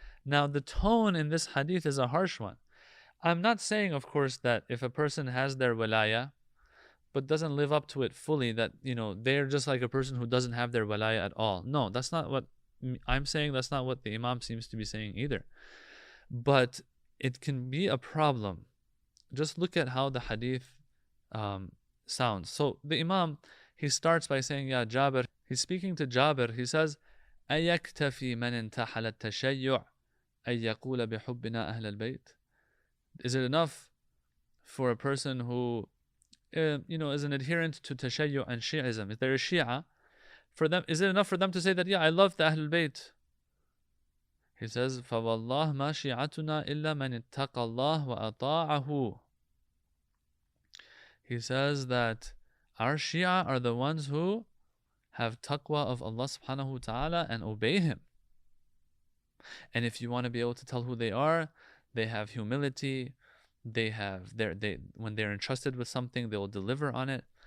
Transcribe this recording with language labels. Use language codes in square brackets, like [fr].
[en] Now, the tone in this hadith is a harsh one. I'm not saying, of course, that if a person has their wilayah but doesn't live up to it fully, that, they're just like a person who doesn't have their wilayah at all. No, that's not what I'm saying. That's not what the Imam seems to be saying either. But it can be a problem. Just look at how the hadith sounds. So the Imam, he starts by saying, [ar] Ya Jabir. [en] He's speaking to Jabir. [ar] He says, أَيَكْتَفِي مَنْ انْتَحَلَ التَّشَيُّعَ أَن يَقُولَ بِحُبِّنَا أَهْلَ الْبَيْتِ. [en] Is it enough for a person who is an adherent to Tashayyu and Shi'ism? If they're a Shia, for them, is it enough for them to say that, yeah, I love the Ahlul Bayt? [ar] He says, فَوَاللَّهِ مَا شِيعَتُنَا إِلَّا مَنِ اتَّقَى اللَّهِ وَأَطَاعَهُ. [en] He says that our Shia are the ones who have taqwa of Allah subhanahu wa ta'ala and obey Him. And if you want to be able to tell who they are, they have humility. When they're entrusted with something, they will deliver on it.